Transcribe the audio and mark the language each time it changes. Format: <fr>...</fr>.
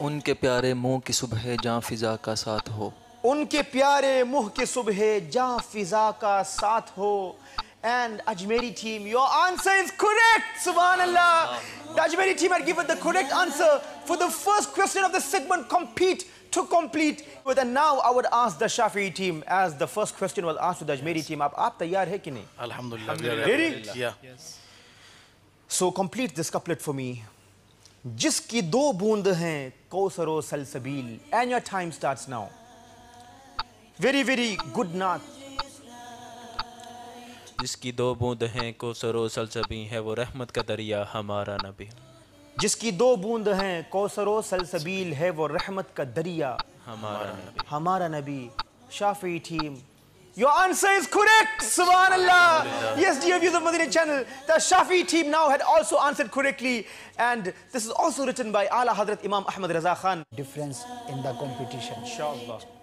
<hi>उनके प्यारे मुंह की सुबह जहाँ फिजा का साथ हो. उनके प्यारे मुंह के सुबह जहाँ फिजा का साथ हो.</hi> <en>And Ajmeri team, your answer is correct. Subhanallah. The Ajmeri team had given the correct answer for the first question of the segment, compete to complete. But then now I would ask the Shafi'i team, as the first question was asked to the Ajmeri team,</en> <hi>aap taiyar hai ki nahi?</hi> <en>Alhamdulillah. Ready? Yeah. So complete this couplet for me.</en> <hi>जिसकी दो बूंद हैं कौसर और सलसबील.</hi> <en>And your time starts now. Very, very good naat.</en> <hi>जिसकी दो बूंद हैं कोसरो सलसबी है वो रहमत का दरिया हमारा नबी जिसकी दो बूंद हैं कौसरो सलसबील है वो रहमत का दरिया हमारा नबी.</hi> <en>Shafi team, your answer is correct. Subhanallah. Yes, dear viewers of Madani channel, the Shafi team now had also answered correctly, and this is also written by Ala Hazrat Imam Ahmad Raza Khan. Difference in the competition. Inshallah.</en>